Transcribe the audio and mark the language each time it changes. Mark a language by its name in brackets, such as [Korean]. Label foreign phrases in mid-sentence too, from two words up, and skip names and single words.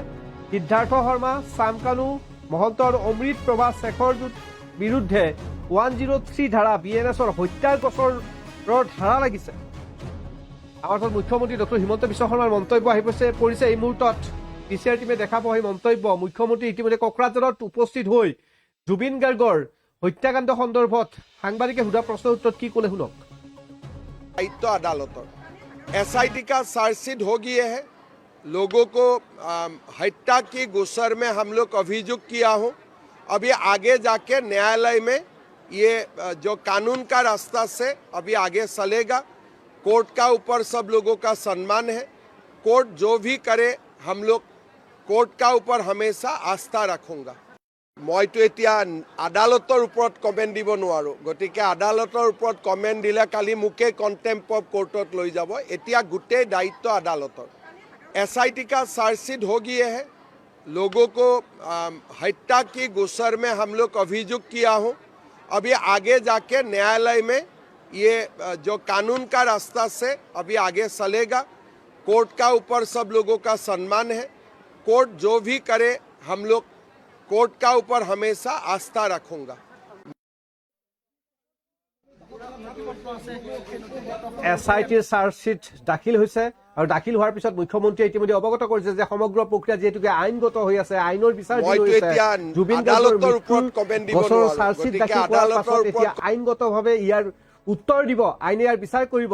[Assamese] সিদ্ধাৰ্থ শৰ্মা, চামকানু মহন্ত আৰু অমৃত প্ৰভা শেখৰ বিৰুদ্ধে 103 ধাৰা BNSৰ হত্যাৰ গোচৰৰ ধাৰা লাগিছে। আমাৰ ওচৰত মুখ্যমন্ত্ৰী ডক্টৰ হিমন্ত বিশ্ব শৰ্মাৰ মন্তব্য আহি পৰিছে এই মুহূৰ্তত। PCR টিমে দেখা পোৱা সেই মন্তব্য। মুখ্যমন্ত্ৰী ইতিমধ্যে কোকৰাঝাৰত উপস্থিত হৈ জুবিন গাৰ্গৰ হত্যাকাণ্ড সন্দৰ্ভত সাংবাদিকে সোধা প্ৰশ্নৰ উত্তৰত কি ক'লে শুনক। [Hindi] दायित्व अदालतों SIT का चार्जशीट हो गया है। लोगों को हत्या की गुस्सर में हम लोग अभियोग किया हूँ। अभी आगे जाके न्यायालय में ये जो कानून का रास्ता से अभी आगे चलेगा। कोर्ट का ऊपर सब लोगों का सम्मान है। कोर्ट जो भी करे हम लोग कोर्ट का ऊपर हमेशा आस्था रखूँगा। [Assamese] মইতো এতিয়া আদালতৰ ওপৰত কমেণ্ট দিব নোৱাৰোঁ, গতিকে আদালতৰ ওপৰত কমেণ্ট দিলে কালি মোকে [English] contempt of courtত [Assamese] লৈ যাব। এতিয়া গোটেই দায়িত্ব আদালতৰ। [Hindi] SIT का चार्जशीट हो गया है। लोगों को हत्या की गुस्सर में हम लोग अभियोग किया हूँ। अभी आगे जाके न्यायालय में ये जो कानून का रास्ता से अभी आगे चलेगा। कोर्ट का ऊपर सब लोगों का सम्मान है। कोर्ट जो भी करे हम लोग कोर्ट का ऊपर हमेशा आस्था रखूंगा। [Assamese] SITৰ চাৰ্জশ্বীট দাখিল হৈছে আৰু দাখিল হোৱাৰ পিছত মুখ্যমন্ত্ৰীয়ে ইতিমধ্যে অৱগত কৰিছে যে সমগ্ৰ প্ৰক্ৰিয়া যিহেতুকে আইনগত হৈ আছে, আইনৰ বিচাৰ জুবিন গাৰ্গৰ গোচৰৰ চাৰ্জশ্বীট দাখিল কৰাৰ পাছত এতিয়া আইনগতভাৱে ইয়াৰ উত্তৰ দিব, আইনে ইয়াৰ বিচাৰ কৰিব।